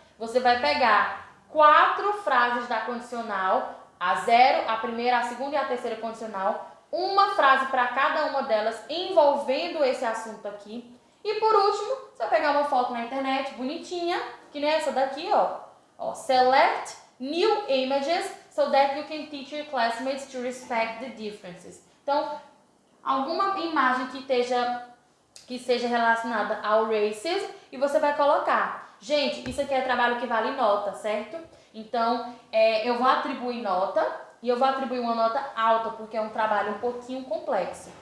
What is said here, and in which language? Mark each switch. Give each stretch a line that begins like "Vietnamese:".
Portuguese: Você vai pegar 4 frases da condicional, a 0, a primeira, a segunda e a terceira condicional, uma frase para cada uma delas envolvendo esse assunto aqui. E por último, você vai pegar uma foto na internet bonitinha, que nem essa daqui, ó.
English: Select new images so that you can teach your classmates to respect the differences.
Portuguese: Então, alguma imagem que seja relacionada ao racism e você vai colocar. Gente, isso aqui é trabalho que vale nota, certo? Então, eu vou atribuir nota e eu vou atribuir uma nota alta, porque é um trabalho um pouquinho complexo.